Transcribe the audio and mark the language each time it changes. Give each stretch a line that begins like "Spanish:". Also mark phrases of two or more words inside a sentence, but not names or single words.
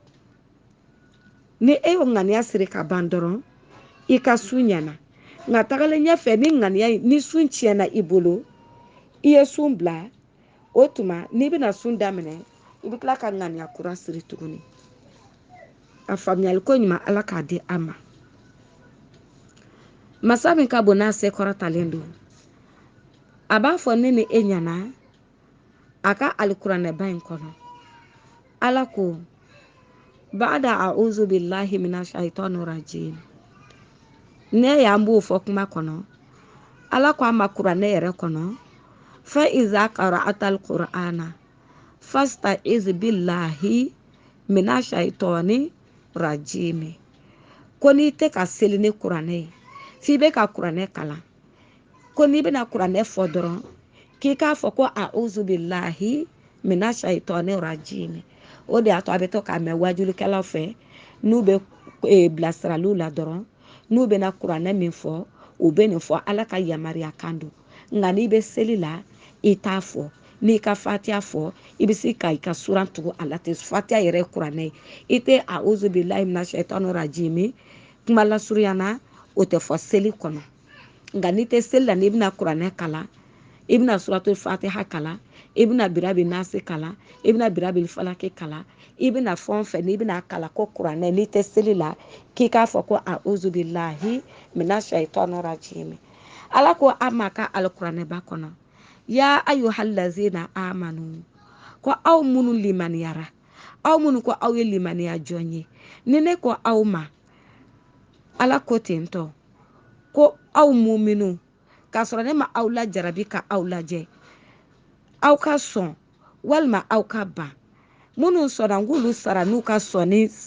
Bambara: ni e y'o ŋaniya siri ka ban dɔrɔn i ka sun ɲɛna nka tagalen ɲɛfɛ ni sun tiɲɛna i bolo i ye sun bila o tuma n'i bɛna sun daminɛ i bɛ tila ka ŋaniya kura siri tuguni a faamuyali ko ɲuman ala k'a di an ma masa min ka bon n'a se kɔrɔtalen don a b'a fɔ ne ni e ɲɛna a ka alikuranɛba in kɔnɔ ala ko
Arabic: بعد أعوذ بالله من الشيطان الرجيم
Bambara: ne y'an b'o fɔ kuma kɔnɔ ala ko a ma kuranɛ yɛrɛ kɔnɔ
Arabic: فإذا قرأت القرآن فاستعذ بالله من الشيطان الرجيم
Bambara: ko n'i tɛ ka seli ni kuranɛ ye f'i bɛ ka kuranɛ kalan ko n'i bɛna kuranɛ fɔ dɔrɔn k'i k'a fɔ ko
Arabic: أعوذ بالله من الشيطان الرجيم
Bambara: o de y'a to a bɛ to k'a mɛn wajulikɛlaw fɛ n'u bɛ bilasiraliw la dɔrɔn n'u bɛna kuranɛ min fɔ u bɛ nin fɔ ala ka yamaruya kan don nka n'i bɛ seli la i t'a fɔ n'i ka fatiha fɔ i bɛ se ka i ka suran tugu a la ten fatiha yɛrɛ ye kuranɛ ye i tɛ
Arabic: أعوذ بالله من الشيطان الرجيم
Bambara: kuma lasurunyana o tɛ fɔ seli kɔnɔ nka n'i tɛ seli la n'i bɛna kuranɛ kalan i bɛna
Arabic: سورة الفاتحة
Bambara: kalan i bɛna
Arabic: برب الناس
Bambara: kalan i bɛna
Arabic: برب الفلق
Bambara: kalan i bɛna fɛn o fɛn n'i bɛna kalan ko kuranɛ n'i tɛ seli la k'i k'a fɔ ko
Arabic: أعوذ بالله من الشيطان الرجيم
Bambara: ala ko a ma ka alikuranɛba kɔnɔ
Arabic: يا أيها الذين آمنوا
Bambara: ko aw minnu limaniyara aw minnu ko aw ye limaniya jɔn ye ni ne ko aw ma ala ko tentɔ ko aw muminu k'a sɔrɔ ne ma aw la jarabi ka aw lajɛ aw ka sɔn walima aw ka ban minnu sɔnna n k'olu sara n'u ka sɔnni